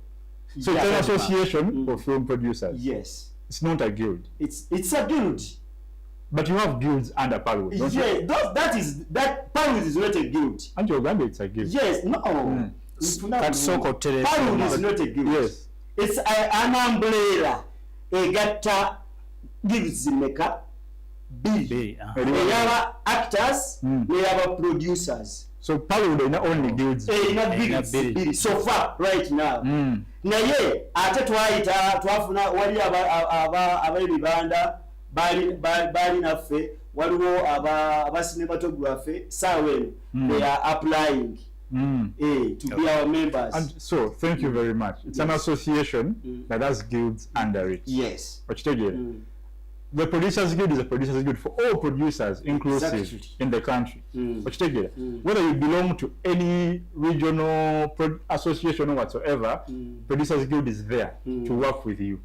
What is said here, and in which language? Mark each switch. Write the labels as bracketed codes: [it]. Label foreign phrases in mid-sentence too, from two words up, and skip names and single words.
[en] So it's an association of film producers. Yes. It's not a guild. It's a guild. But you have guilds under Paluud. That Paluud is not a guild. And Uganda, it's a guild. Yes. No. Paluud is not a guild. Yes. It's an umbrella. [lg] Egatta guilds meka B. Eyaba actors, eyaba producers. [en] So Paluud is not only guilds. Guilds. So far, right now. [lg] Naye ate twafuna wali ab'ebibanda bali naffe waliwo aba cinematography saawa eno [en] they are applying to be our members. And so thank you very much. It's an association that has guilds under it. Yes. The Producers Guild is a Producers Guild for all producers inclusive in the country. Whether you belong to any regional association or whatsoever, Producers Guild is there to work with you.